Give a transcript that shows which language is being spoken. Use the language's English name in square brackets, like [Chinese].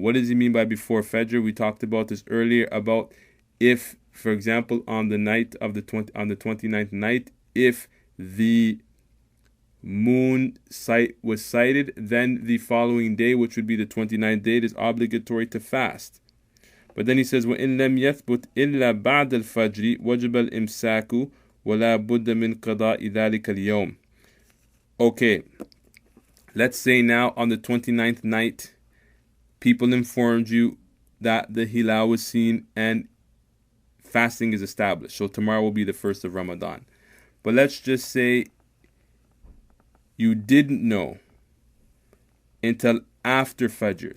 [English] What does he mean by before Fajr? We talked about this earlier, about if, for example, on the night of on the 29th night, if the moon was sighted, then the following day, which would be the 29th day, it is obligatory to fast. But then he says, [Arabic] وَإِن لَمْ يَثْبُتْ إِلَّا بَعْدَ الْفَجْرِ وَجَبَ الْإِمْسَاكُ وَلَا بُدَّ مِنْ قَضَاءِ ذَلِكَ الْيَوْمِ. [English] Okay, let's say now on the 29th night, people informed you that the hilal was seen and fasting is established. So tomorrow will be the first of Ramadan. But let's just say you didn't know until after Fajr.